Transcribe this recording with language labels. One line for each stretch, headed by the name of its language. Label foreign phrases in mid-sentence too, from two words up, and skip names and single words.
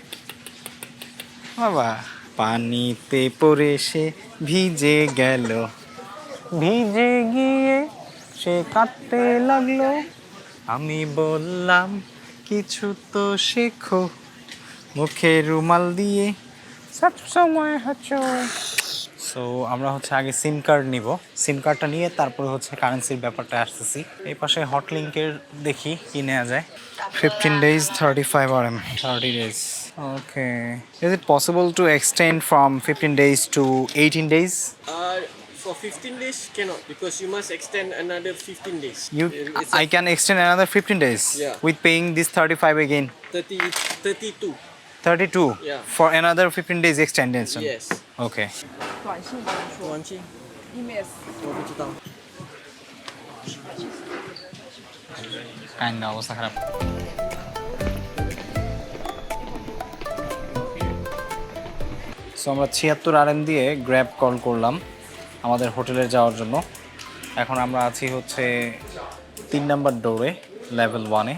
Bangla: বাবা পানিতে পড়ে সে ভিজে গেল, ভিজে গিয়ে সে কাঁদতে লাগলো, আমি বললাম কিছু তো শেখো, মুখে রুমাল দিয়ে সব সময় হচ্ছে। সো আমরা হচ্ছে আগে
English: SIM card
Bangla: নিব, সিম কার্ডটা নিয়ে তারপরে হচ্ছে কারেন্সির ব্যাপারটা আসতেছি। এই পাশে হটলিঙ্কের দেখি কি নেওয়া যায়।
English: 15 days 35 RM, 30 days. Okay. Is it possible to extend from 15 days to 18 days? for 15 days cannot because you must extend another 15 days. It's I can extend another 15 days Yeah. with paying this 35 again. 32. 32 Yeah. for another 15 days extension. Yes. Okay.
Chinese: 短信怎么说短信？email 我不知道。
Bangla: কাইন্ডা অবস্থা খারাপ। সো আমরা 76 RM দিয়ে গ্র্যাব কল করলাম আমাদের হোটেলে যাওয়ার জন্য। এখন আমরা আছি হচ্ছে 3 নাম্বার ডোরে, লেভেল 1-এ।